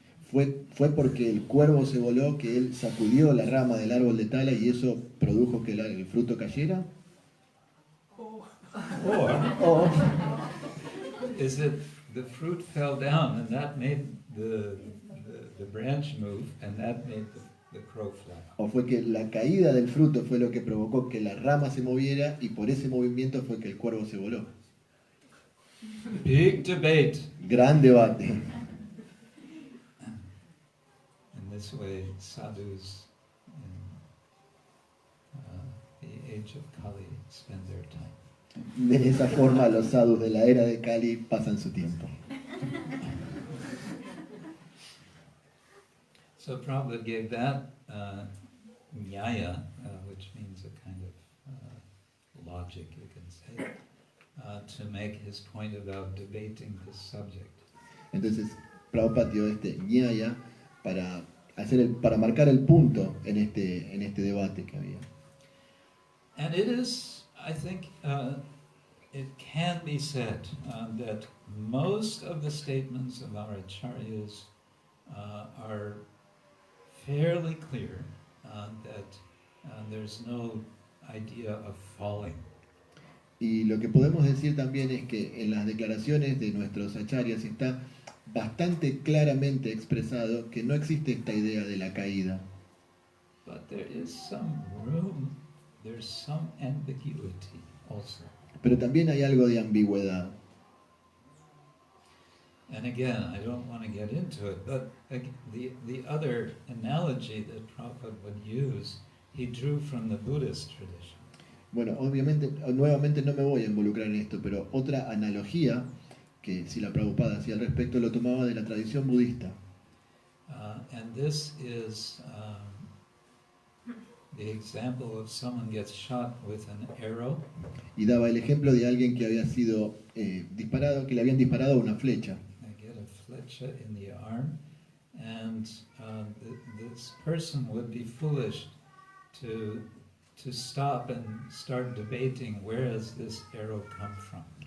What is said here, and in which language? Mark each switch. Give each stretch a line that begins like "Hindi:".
Spanish: ¿Fue porque el cuervo se voló que él sacudió la rama del árbol de tala y eso produjo que el fruto cayera?
English: Or is it the fruit fell down and that made the branch move and that made the crow fly?
Spanish: ¿O fue que la caída del fruto fue lo que provocó que la rama se moviera y por ese movimiento fue que el cuervo se voló?
English: Big debate.
Spanish: Gran debate.
English: In this way, sadhus in the age of Kali spend their time.
Spanish: De esa forma los sadhus de la era de Kali pasan su tiempo.
English: So Prabhupada gave that nyaya, which means a kind of logic, you can say, to make his point about debating this subject.
Spanish: Entonces, Prabhupada dio este nyaya para marcar el punto en este debate que había.
English: And it is, I think, it can be said that most of the statements of our acharyas are fairly clear that there's no idea of falling.
Spanish: Y lo que podemos decir también es que en las declaraciones de nuestros acharyas está bastante claramente expresado que no existe esta idea de la caída.
English: But there is some room, there's some ambiguity also.
Spanish: Pero también hay algo de ambigüedad.
English: And again, I don't want to get into it, but the other analogy that Prabhupada would use, he drew from the Buddhist tradition.
Spanish: Bueno, obviamente, nuevamente no me voy a involucrar en esto, pero otra analogía que si la Prabhupada hacía al respecto lo tomaba de la tradición budista.
English: And this is the example of someone gets shot with an arrow.
Spanish: Y daba el ejemplo de alguien que había sido disparado, que le habían disparado una flecha.
English: They get a flecha in the arm, and this person would be foolish to stop and start debating where does this arrow come from.